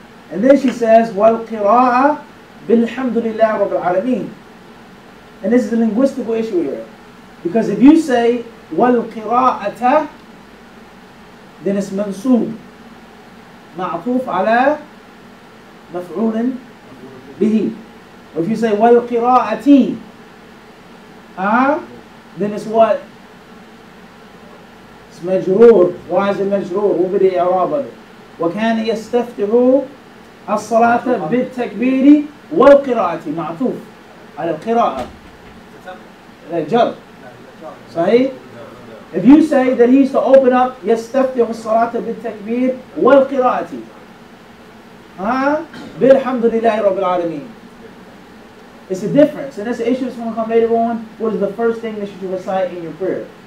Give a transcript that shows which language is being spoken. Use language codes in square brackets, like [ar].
[en] And then she says, [ar] وَالْقِرَاءَ بِالْحَمْدُ لِلَّهِ رَبِّ الْعَالَمِينَ. [en] And this is a linguistical issue here. Because if you say, وَالْقِرَاءَةَ, then it's mansoob. [ar] معطوف على مفعول به. [en] Or if you say وَالْقِرَاءَةِ, then it's what? It's majroor. Why is it majroor? [ar] وبدأ إعرابه. وكان يستفتح الصلاة بالتكبير والقراءة معطوف على القراءة. جر. صحيح? [en] If you say that he used to open up [ar] يستفتح الصلاة بالتكبير والقراءة بالحمد لله رب العالمين. [en] It's a difference, and that's the issue that's going to come later on. What is the first thing that you should recite in your prayer?